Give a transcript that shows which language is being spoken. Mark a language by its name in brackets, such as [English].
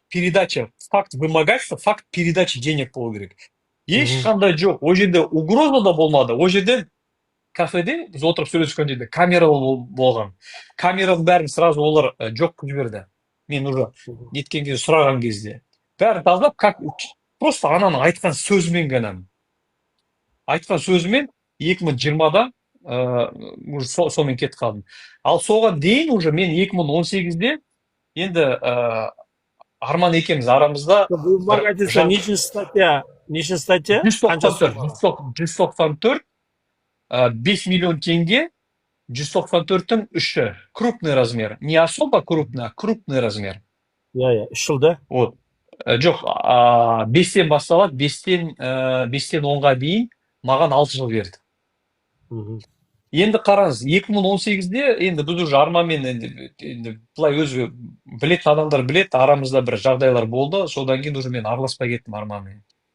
[Russian] передача, факт вымогательства, факт передачи денег [Kazakh] болу керек. Мгм. Ешқандай жоқ. Ол жерде угроза да болмады. Ол жерде кафеде біз отырып сөйлескен жерде камера болған. Камераның бәрін сразу олар жоқ қылып жіберді. Мен уже неткен кезде сұраған кезде. Бәрін тазалап, [Russian] как просто [Kazakh] ананың айтқан сөзімен ғана. Айтқан сөзімен 2020-да уже сонымен кетіп қалдым. Ал соған дейін уже мен 2018-де енді Арман екеуміз арамызда Вымогательство неше статья? Неше статья? Қанша 194, 5 миллион теңге, 194-тің 3-і. [Russian] Крупный размер. Не особо крупный, а крупный размер. [Kazakh] Иә, 3 жылда. Вот. Жоқ, 5-тен басталады, 5-тен 10-ға дейін маған 6 жыл берді. Мгм. Енді қараңыз, 2018-де енді біз уже Арманмен енді былай өзі білетін адамдар біледі, арамызда бір жағдайлар болды, содан кейін уже мен араласпай кеттім Арманмен.